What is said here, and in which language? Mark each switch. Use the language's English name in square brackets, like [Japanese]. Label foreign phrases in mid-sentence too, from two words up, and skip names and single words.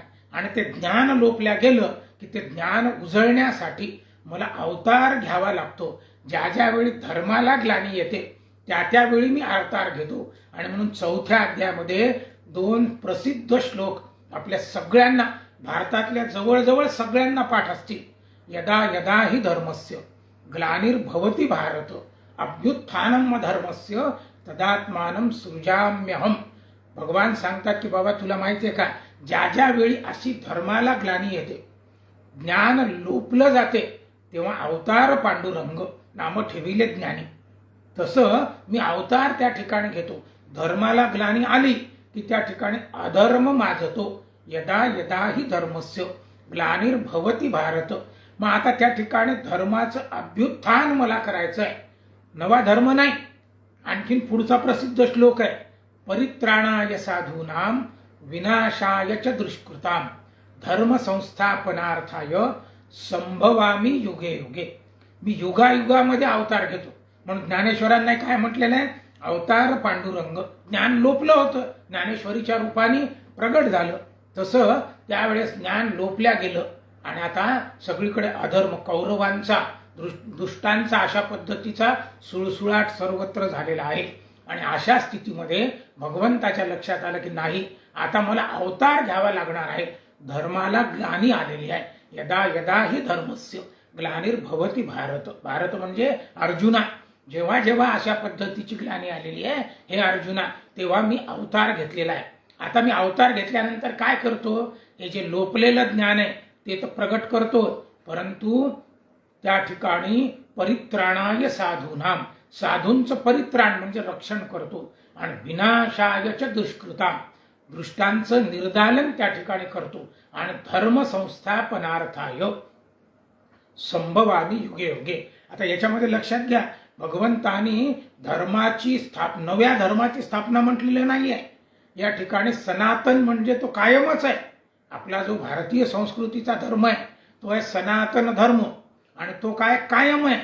[Marathi] आणि ते ज्ञान लोपल्या गेलं की ते ज्ञान उजळण्यासाठी मला अवतार घ्यावा लागतो. ज्या ज्या वेळी धर्माला ग्लानी येते त्या त्यावेळी मी अवतार घेतो. आणि म्हणून 4थ्या अध्यायामध्ये 2 प्रसिद्ध श्लोक आपल्या सगळ्यांना, भारतातल्या जवळजवळ सगळ्यांना पाठ असतील. [Sanskrit] यदा यदा हि धर्मस्य ग्लानिर्भवति भारत अभ्युत्थानम धर्मस्य तदात्मानं सृजाम्यहम. [Marathi] भगवान सांगतात की बाबा तुला माहितीये का, ज्या ज्या वेळी अशी धर्माला ग्लानी येते, ज्ञान लोपलं जाते, तेव्हा अवतार पांडुरंग नाम ठेविले ज्ञानी. तसं मी अवतार त्या ठिकाणी घेतो. धर्माला ग्लानी आली की त्या ठिकाणी अधर्म माजतो. [Sanskrit] यदा यदा हि धर्मस्य ग्लानिर्भवति भारत. [Marathi] मग आता त्या ठिकाणी धर्माचं अभ्युत्थान मला करायचं आहे, नवा धर्म नाही. आणखीन पुढचा प्रसिद्ध श्लोक आहे, [Sanskrit] परित्राणाय साधूनाम विनाशाय च दुष्कृताम धर्म संस्थापनार्थाय संभवामी युगे युगे. [Marathi] मी युगायुगामध्ये अवतार घेतो. म्हणून ज्ञानेश्वरांना काय म्हटलेलं आहे? अवतार पांडुरंग. ज्ञान लोपलं होतं, ज्ञानेश्वरीच्या रूपाने प्रगट झालं. तसं त्यावेळेस ज्ञान लोपल्या गेलं आणि आता सगळीकडे अधर्म, कौरवांचा, दुष्टांचा अशा पद्धतीचा सुळसुळाट सर्वत्र झालेला आहे. आणि अशा स्थितीमध्ये भगवंताच्या लक्षात आलं की नाही, आता मला अवतार घ्यावा लागणार आहे. धर्माला ग्लानी आलेली आहे. [Sanskrit] यदा यदा हि धर्मस्य ग्लानिर्भवति भारत. [Marathi] भारत म्हणजे अर्जुना. जेव्हा जेव्हा अशा पद्धतीची ग्लानी आलेली आहे हे अर्जुना, तेव्हा मी अवतार घेतलेला आहे. आता मी अवतार घेतल्यानंतर काय करतो? हे जे लोपलेलं ज्ञान आहे ते तर प्रगट करतो, परंतु त्या ठिकाणी [Sanskrit] परित्राणाय साधूनाम, [Marathi] साधूंचं परित्राण म्हणजे रक्षण करतो. आणि [Sanskrit] विनाशाय च दुष्कृताम, [Marathi] दुष्टांचं निर्दालन त्या ठिकाणी करतो. [Sanskrit] आणि धर्म संस्थापनार्थाय संभवामी युगे युगे. [Marathi] आता याच्यामध्ये लक्षात घ्या, भगवंतानी धर्माची नव्या धर्माची स्थापना म्हटलेली नाहीये. या ठिकाणी सनातन म्हणजे तो कायमच आहे. आपला जो भारतीय संस्कृतीचा धर्म आहे तो आहे सनातन धर्म. आणि तो काय कायम आहे.